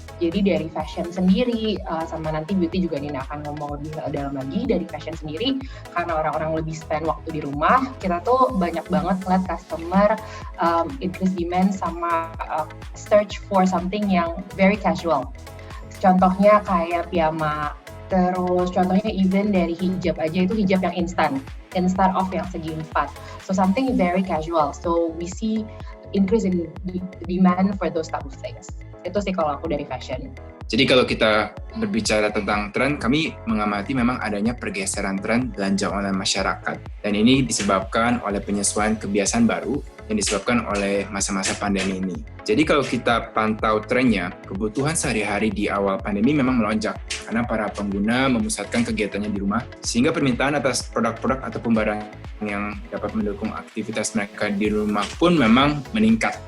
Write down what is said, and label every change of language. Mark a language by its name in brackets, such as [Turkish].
[Indonesian] Jadi dari fashion sendiri, sama nanti beauty juga Nina akan ngomong lebih dalam lagi, dari fashion sendiri, karena orang-orang lebih [English] spend [Indonesian] waktu di rumah, kita tuh banyak banget ngeliat [English] customer increase demand [Indonesian] sama [English] search for something [Indonesian] yang [English] very casual. [Indonesian] Contohnya kayak piyama, terus contohnya [English] even [Indonesian] dari hijab aja, itu hijab yang instan off yang segi 4. [English] So something very casual. So we see increase in demand for those type of things. [Indonesian] Itu sih kalau aku dari fashion. Jadi kalau kita berbicara tentang tren, kami mengamati memang adanya pergeseran tren belanja online masyarakat. Dan ini disebabkan oleh penyesuaian kebiasaan baru yang disebabkan oleh masa-masa pandemi ini. Jadi kalau kita pantau trennya, kebutuhan sehari-hari di awal pandemi memang melonjak karena para pengguna memusatkan kegiatannya di rumah, sehingga permintaan atas produk-produk ataupun barang yang dapat mendukung aktivitas mereka di rumah pun memang meningkat.